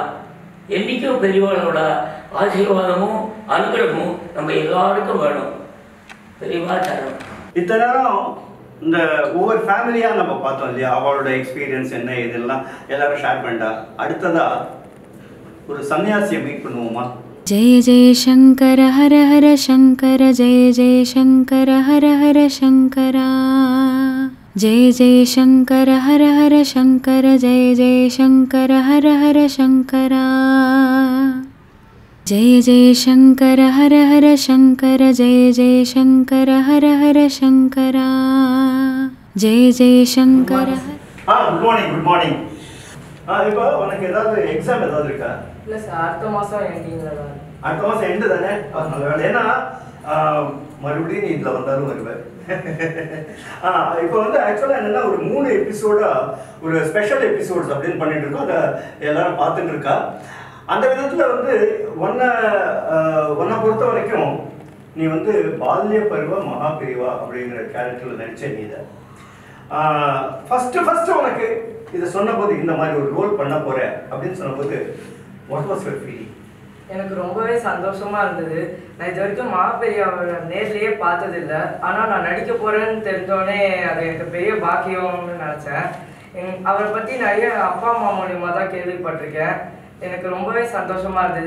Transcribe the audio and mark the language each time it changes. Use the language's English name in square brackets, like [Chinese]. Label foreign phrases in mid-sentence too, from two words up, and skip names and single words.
[Tamil] என்றைக்கும் பெரியவாளோட ஆசீர்வாதமும் அனுகிரகமும் நம்ம எல்லாருக்கும் வேணும். பெரியவா தரணும். இத்தனை நேரம் இந்த ஒவ்வொரு ஃபேமிலியாக நம்ம பார்த்தோம் இல்லையா, அவளோட எக்ஸ்பீரியன்ஸ் என்ன இதெல்லாம் எல்லாரும் ஷேர் பண்ணிட்டா. அடுத்ததா ஒரு சன்னியாசியை மீட் பண்ணுவோமா? [Sanskrit] जय जय शंकर हर हर शंकर जय जय शंकर हर हर शंकरा जय जय शंकर हर हर शंकर जय जय शंकर हर हर शंकरा जय जय शंकर हर हर शंकर जय जय शंकर हर हर शंकरा जय जय शंकर [English] Good morning. Good morning. [Tamil] இப்போ உனக்கு ஏதாவது எக்ஸாம் ஏதாவது இருக்கா? இல்லை சார், அடுத்த மாதம் எண்டிங்கில் தான். அடுத்த மாதம் எண்டு தானே? நல்ல வேலை. ஏன்னா மறுபடியும் நீ இதில் வந்தாலும் வருவேன். இப்போ வந்து ஆக்சுவலாக என்னென்னா ஒரு 3 எபிசோடா ஒரு [English] special episodes [Tamil] அப்படின்னு பண்ணிட்டு இருக்கோம். அதை எல்லாரும் பார்த்துட்டு இருக்கா. அந்த விதத்தில் வந்து ஒன்றை பொறுத்த வரைக்கும் நீ வந்து பால்ய பருவ மகாபிரிவா அப்படிங்கிற கேரக்டரில் நடிச்ச நீ இதை ஃபஸ்ட்டு உனக்கு இதை சொன்னபோது, இந்த மாதிரி ஒரு ரோல் பண்ண போற அப்படின்னு சொன்னபோது [English] what was your feeling? [Tamil] எனக்கு ரொம்பவே சந்தோஷமா இருந்தது. நான் இது வரைக்கும் மகாபெரியாவை நேர்லேயே பார்த்ததில்லை. ஆனால் நான் நடிக்க போறேன்னு தெரிஞ்சோடனே அது எனக்கு பெரிய பாக்கியம்னு நினச்சேன். அவரை பற்றி நிறைய அப்பா அம்மா மூலியமாக தான் கேள்விப்பட்டிருக்கேன். எனக்கு ரொம்பவே சந்தோஷமா இருந்தது.